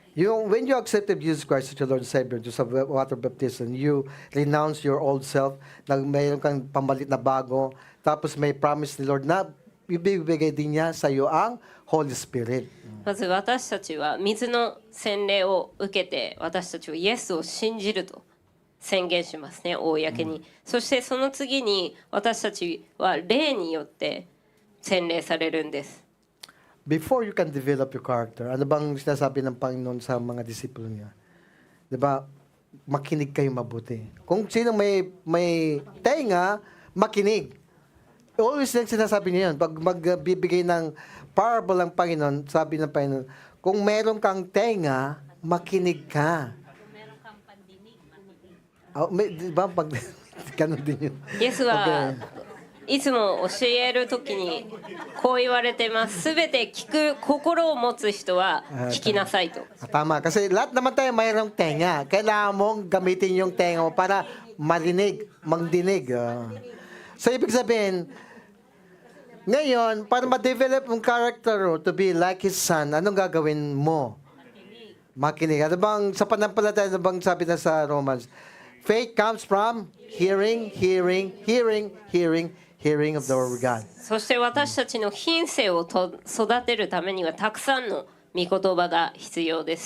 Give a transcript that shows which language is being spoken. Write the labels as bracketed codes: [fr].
[en] When you accepted Jesus Christ as your Lord and Savior, just sa water baptism, you renounce your old self, [tl] mayroon kang pambalit na bago, tapos may promise ni Lord na ibibigay din niya sa iyo ang Holy Spirit. [ja] まず私たちは水の洗礼を受けて、私たちはイエスを信じると宣言しますね、公に。そしてその次に私たちは霊によって洗礼されるんです。 [en] Before you can develop your character, [tl] ano bang sinasabi ng Panginoon sa mga disipulo niya? 'Di ba? Makinig kayo mabuti. Kung sino may tenga, makinig. Always lang sinasabi niya yun. Pag magbibigay ng parable ang Panginoon, sabi ng Panginoon, kung meron kang tenga, makinig ka. Di ba? Pag, ganun din yun. [ja] イエスはいつも教える時にこう言われてます。すべて聞く心を持つ人は聞きなさいと。 [tl] Tama. Kasi lahat naman tayo mayroong tenga. Kailangan mong gamitin yung tenga mo para marinig, magdinig. So, ibig sabihin, ngayon, para ma-develop yung character mo [en] to be like His Son, [tl] anong gagawin mo? Makinig. Ano bang, sa panampalataya, ano bang sabi na sa Romans? [en] Faith comes from hearing, hearing, hearing, hearing, hearing of the word of God. [ja] そして私たちの品性を育てるためにはたくさんの御言葉が必要です。